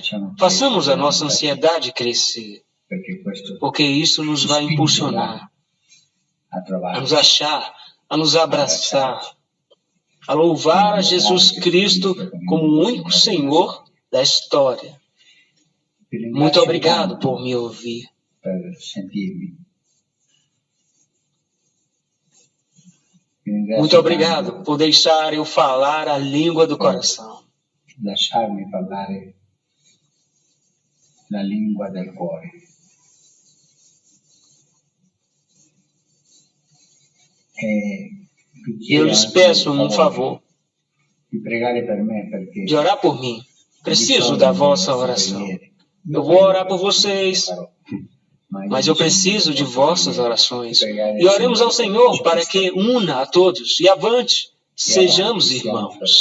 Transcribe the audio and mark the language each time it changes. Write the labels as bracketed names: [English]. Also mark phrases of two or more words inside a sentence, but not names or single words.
[Portuguese] Façamos a nossa ansiedade crescer, porque isso nos vai impulsionar a nos achar, a nos abraçar, a louvar a Jesus Cristo como o único Senhor da história. Muito obrigado por me ouvir. Muito obrigado por deixar eu falar a língua do coração. [Italian] Lasciarmi parlare la lingua del cuore. [Portuguese] Eu lhes peço um favor de orar por mim. Preciso da vossa oração. Eu vou orar por vocês, mas eu preciso de vossas orações. E oremos ao Senhor para que una a todos e avante, sejamos irmãos.